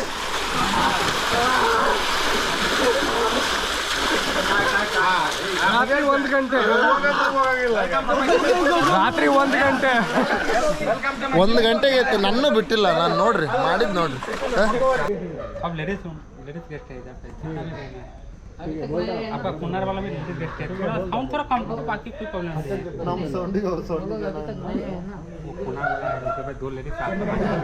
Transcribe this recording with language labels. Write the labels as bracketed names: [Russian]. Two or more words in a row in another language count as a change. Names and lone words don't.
[Kannada] ರಾತ್ರಿ 1 ಗಂಟೆ. ರಾತ್ರಿ 1 ಗಂಟೆ 1 ಗಂಟೆಗೆ ಐತಿ. ನನ್ನ ಬಿಟ್ಟಿಲ್ಲ. ನಾನು ನೋಡ್ರಿ ಮಾಡಿದ್ ನೋಡ್ರಿ. [Hindi] आपका कुनार वाला भी बेस्ट है थोड़ा साउंड थोड़ा कम करो बाकी कोई प्रॉब्लम नहीं [Kannada] ನಮ್ಮ ಸೌಂಡಿಗೆ ಅವ್ರ ಸೌಂಡ್ [Hindi] कुनार वाला है उसके बाद 2 लेडीज साथ में